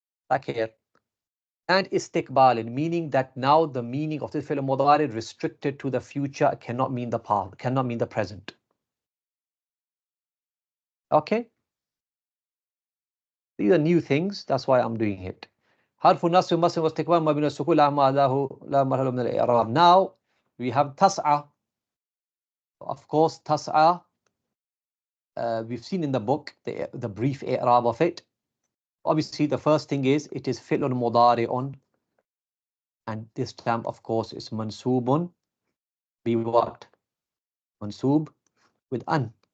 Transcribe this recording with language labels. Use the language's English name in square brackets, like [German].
[English] Like here. And istiqbalin, meaning that now the meaning of this fi'l mudari restricted to the future, cannot mean the past, cannot mean the present. Okay? These are new things, that's why I'm doing it. [Arabic] حرف النصب مصدر واستقبال مبني السكون لا محل من الإعراب. [English] Now we have tas'a. Of course, tas'a, we've seen in the book the brief i'rab of it. Obviously, the first thing is it is fi'lun mudari'un, and this time, of course, is mansubun. Be what? Mansub with an.